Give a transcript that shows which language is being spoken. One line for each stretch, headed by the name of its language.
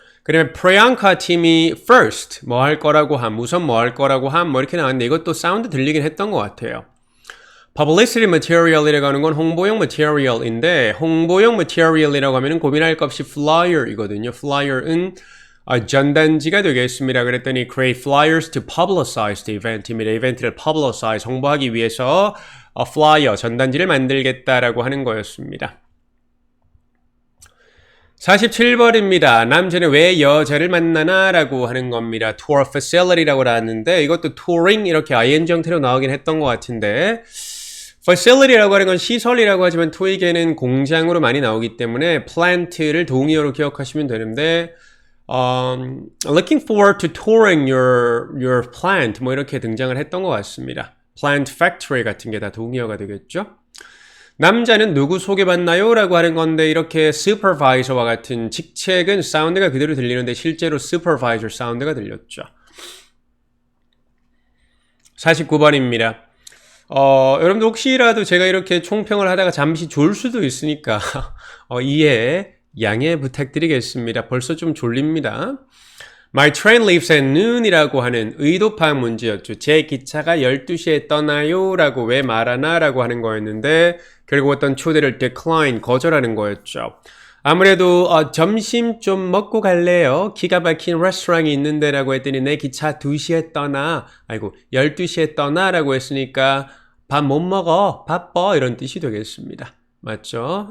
Korean: 그러면 프리앙카 팀이 first 뭐 할 거라고 함, 우선 뭐 할 거라고 함, 뭐 이렇게 나왔는데 이것도 사운드 들리긴 했던 것 같아요. publicity material이라고 하는 건 홍보용 material인데 홍보용 material이라고 하면 고민할 것 없이 flyer이거든요. flyer은 전단지가 되겠습니다. 그랬더니
English: create flyers to publicize the event
Korean: 입니다. 이벤트를 publicize, 홍보하기 위해서 flyer, 전단지를 만들겠다라고 하는 거였습니다. 47번입니다. 남자는 왜 여자를 만나나? 라고 하는 겁니다. tour facility라고 나왔는데 이것도 touring 이렇게 ing 형태로 나오긴 했던 것 같은데 facility라고 하는 건 시설이라고 하지만 토익에는 공장으로 많이 나오기 때문에 plant를 동의어로 기억하시면 되는데
English: looking forward to touring your plant
Korean: 뭐 이렇게 등장을 했던 것 같습니다. plant factory 같은 게 다 동의어가 되겠죠. 남자는 누구 소개받나요? 라고 하는 건데 이렇게 supervisor와 같은 직책은 사운드가 그대로 들리는데 실제로 supervisor 사운드가 들렸죠. 49번입니다. 여러분들 혹시라도 제가 이렇게 총평을 하다가 잠시 졸 수도 있으니까 이해, 양해 부탁드리겠습니다. 벌써 좀 졸립니다.
English: My train leaves at noon
Korean: 이라고 하는 의도파악 문제였죠. 제 기차가 12시에 떠나요? 라고 왜 말하나? 라고 하는 거였는데 결국 어떤 초대를 decline, 거절하는 거였죠. 아무래도 점심 좀 먹고 갈래요? 기가 막힌 레스토랑이 있는데 라고 했더니 내 기차 2시에 떠나, 12시에 떠나 라고 했으니까 밥 못 먹어, 바빠 이런 뜻이 되겠습니다. 맞죠?